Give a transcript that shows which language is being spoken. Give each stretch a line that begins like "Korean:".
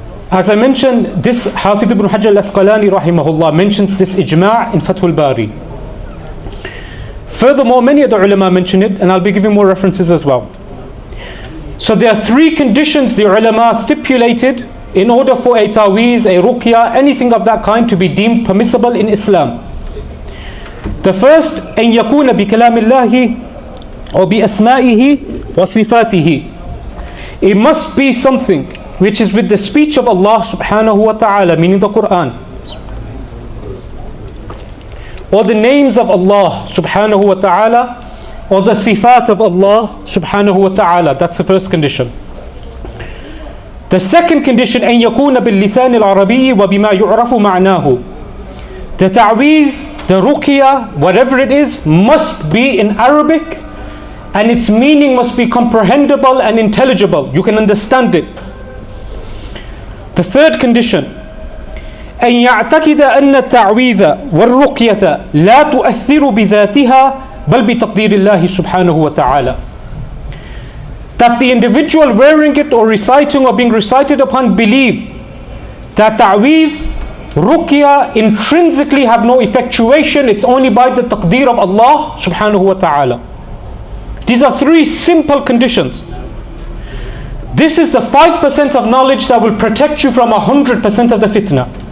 English: As I mentioned, this Hafiz ibn Hajar al-Asqalani rahimahullah mentions this ijma' in Fathul Bari. Furthermore, many of the ulama mention it, and I'll be giving more references as well. So there are three conditions the ulama stipulated in order for a tawiz, a ruqya, anything of that kind to be deemed permissible in Islam. The first,
Arabic: أن يكون بكلام الله أو بأسمائه وصفاته.
English: It must be something which is with the speech of Allah subhanahu wa ta'ala, meaning the Qur'an, or the names of Allah subhanahu wa ta'ala, or the sifat of Allah subhanahu wa ta'ala. That's the first condition. The second condition,
Arabic: أن يكون باللسان العربي وبما يعرف معناه.
English: The ta'weez, the ruqya, whatever it is, must be in Arabic and its meaning must be comprehensible and intelligible. You can understand it. The third condition,
Arabic: أن يعتقد أن التعويذ والرقية لا تؤثر بذاتها بل بتقدير الله سبحانه وتعالى.
English: That the individual wearing it or reciting or being recited upon believe that ta'weez, ruqya intrinsically have no effectuation, it's only by the taqdeer of Allah subhanahu wa ta'ala. These are three simple conditions. This is the 5% of knowledge that will protect you from 100% of the fitna.